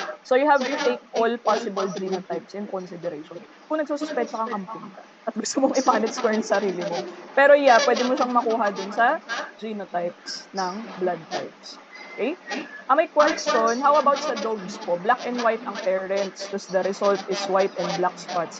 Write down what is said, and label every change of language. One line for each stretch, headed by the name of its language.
English: So you have to take all possible genotypes in consideration.
Filipino: Kung nagsususpecha kang ampun ka at gusto mong i-Punnett score yung sarili mo.
English: Pero yeah,
Filipino: pwede mo siyang makuha dun sa genotypes ng blood types.
English: Okay? May question, how about
Filipino: sa dogs po?
English: Black and white
Filipino: ang parents, tapos
English: the result is white and black spots.